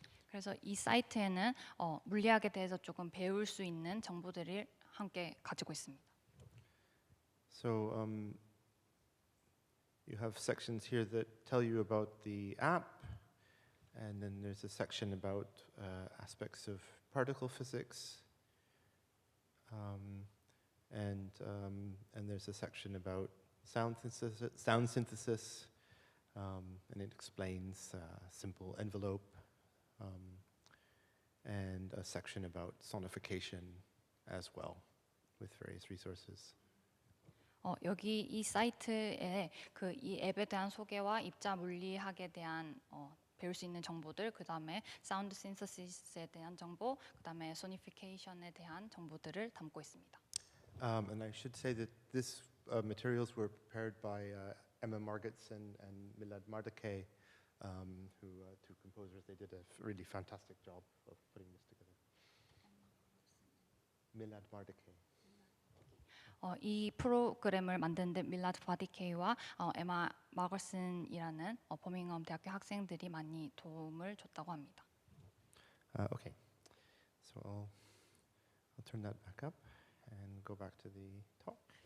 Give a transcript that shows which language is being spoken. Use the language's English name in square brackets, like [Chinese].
[Korean] 그래서 이 사이트에는 물리학에 대해서 조금 배울 수 있는 정보들을 함께 가지고 있습니다. [English] So you have sections here that tell you about the app, and then there's a section about aspects of particle physics, and there's a section about sound synthesis, and it explains simple envelope, and a section about sonification as well, with various resources. [Korean] 여기 이 사이트에 이 앱에 대한 소개와 입자 물리학에 대한 배울 수 있는 정보들, 그 다음에 사운드 신서시스에 대한 정보, 그 다음에 소니피케이션에 대한 정보들을 담고 있습니다. [English] And I should say that these materials were prepared by Emma Margits and Milad Mardake, two composers. They did a really fantastic job of putting this together. Milad Mardake. [Korean] 이 프로그램을 만드는데 밀라드 바디케이와 에마 마거슨이라는 버밍엄 대학교 학생들이 많이 도움을 줬다고 합니다. [English] Okay, so I'll turn that back up and go back to the talk.